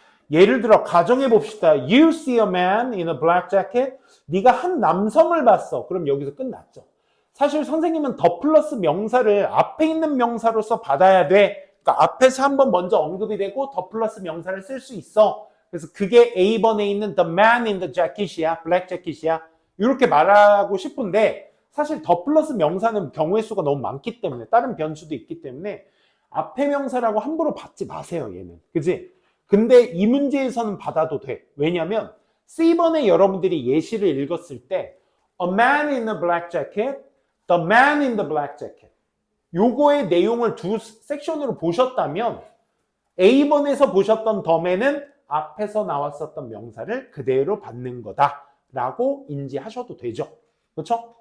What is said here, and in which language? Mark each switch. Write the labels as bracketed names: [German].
[Korean] 예를 들어 가정해 봅시다. [English] You see a man in a black jacket. [Korean] 네가 한 남성을 봤어. 그럼 여기서 끝났죠. 사실 선생님은 더 플러스 명사를 앞에 있는 명사로서 받아야 돼. 그러니까 앞에서 한번 먼저 언급이 되고 더 플러스 명사를 쓸 수 있어. 그래서 그게 A번에 있는 [English] the man in the jacket [Korean] 이야. black jacket이야. 이렇게 말하고 싶은데 사실 더 플러스 명사는 경우의 수가 너무 많기 때문에 다른 변수도 있기 때문에 앞에 명사라고 함부로 받지 마세요. 얘는. 그지? 근데 이 문제에서는 받아도 돼. 왜냐면 C번에 여러분들이 예시를 읽었을 때 [English] a man in a black jacket, [Korean] the man in the black jacket 요거의 내용을 두 섹션으로 보셨다면 A번에서 보셨던 the man은 앞에서 나왔었던 명사를 그대로 받는 거다라고 인지하셔도 되죠. 그렇죠?